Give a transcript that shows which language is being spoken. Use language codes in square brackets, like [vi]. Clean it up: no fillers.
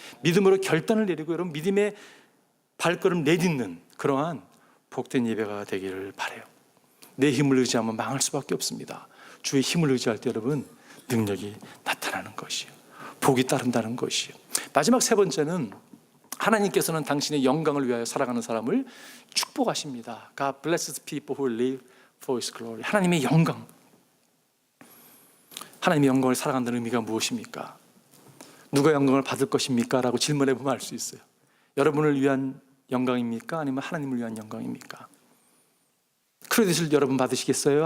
[ko] 믿음으로 결단을 내리고 여러분 믿음의 발걸음 내딛는 그러한 복된 예배가 되기를 바라요. 내 힘을 의지하면 망할 수밖에 없습니다. 주의 힘을 의지할 때 여러분 능력이 나타나는 것이요, 복이 따른다는 것이요. 마지막 세 번째는 하나님께서는 당신의 영광을 위하여 살아가는 사람을 축복하십니다. [en] God blesses people who live for His glory. [ko] 하나님의 영광, 하나님의 영광을 살아간다는 의미가 무엇입니까? 누가 영광을 받을 것입니까? 라고 질문해 보면 알 수 있어요. 여러분을 위한 영광입니까? 아니면 하나님을 위한 영광입니까? 크레딧을 여러분 받으시겠어요?